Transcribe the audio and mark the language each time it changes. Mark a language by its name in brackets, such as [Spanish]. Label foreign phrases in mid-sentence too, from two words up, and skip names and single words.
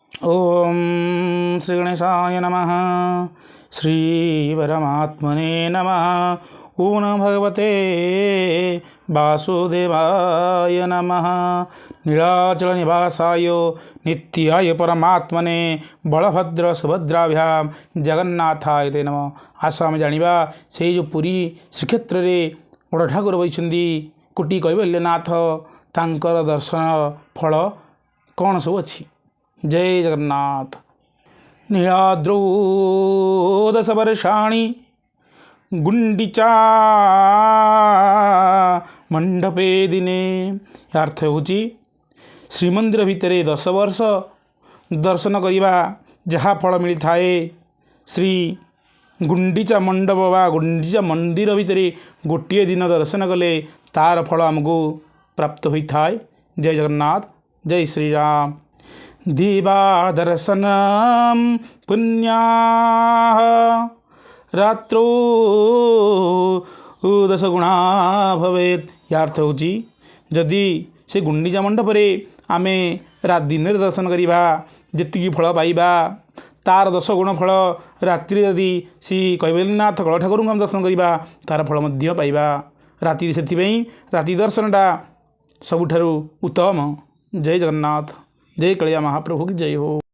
[Sanskrit] ओम श्री गणेशाय नमः। श्री परमात्मने नमः। ओम नमो भगवते वासुदेवाय नमः। नीलाचल निवासाय नित्याय परमात्मने बलभद्र सुभद्राभ्याम जगन्नाथाय ते नमः। [Odia] ଆସ ଆମେ ଜାଣିବା ସେ ଯୋ ପୁରୀ ଶ୍ରୀକ୍ଷେତ୍ର ରେ ବଡ଼ ଠାକୁର ବସିଛନ୍ତି କୋଟି କୈବଲ୍ୟନାଥ ତାଙ୍କର ଦର୍ଶନ ଫଳ କଣ ସବୁ ଅଛି। ଜୟ ଜଗନ୍ନାଥ। [Sanskrit] नीलाद्रौ दश वर्षाणि गुंडीचा मंडपे दिने। [Odia] ଅର୍ଥ ହେଉଛି ଶ୍ରୀମନ୍ଦିର ଭିତରେ 10 ବର୍ଷ ଦର୍ଶନ କରିବା ଯାହା ଫଳ ମିଳି ଥାଏ ଶ୍ରୀ ଗୁଣ୍ଡିଚା ମଣ୍ଡପ ବା ଗୁଣ୍ଡିଚା ମନ୍ଦିର ଭିତରେ ଗୋଟେ ଦିନ ଦର୍ଶନ କଲେ ତାର ଫଳ ଆମକୁ ପ୍ରାପ୍ତ ହୋଇ ଥାଏ। ଜୟ ଜଗନ୍ନାଥ। ଜୟ ଶ୍ରୀ ରାମ। [Sanskrit] दिवा दर्शनम पुण्या रात्रो दश गुणा भवेत। [Odia] ଯାର୍ଥ ହେଉଛି ଯଦି ସେ ଗୁଣ୍ଡିଚା ମଣ୍ଡପରେ ଆମେ ରାତି ଦିନ ଦର୍ଶନ କରିବା ଯେତିକି ଫଳ ପାଇବା ତାର 10 ଗୁଣ ଫଳ ରାତ୍ରି ଯଦି ଶ୍ରୀ କୈବଲ୍ୟନାଥ ଗଡ଼ ଠାକୁର ହମ ଦର୍ଶନ କରିବା ତାର ଫଳ ମଧ୍ୟ ପାଇବା। ରାତି ସେ ରାତି ଦର୍ଶନଟା ସବୁଠାରୁ ଉତ୍ତମ। ଜୟ ଜଗନ୍ନାଥ। ଜୟ କାଳିଆ ମହାପ୍ରଭୁ କି ଜୟ ହୋ।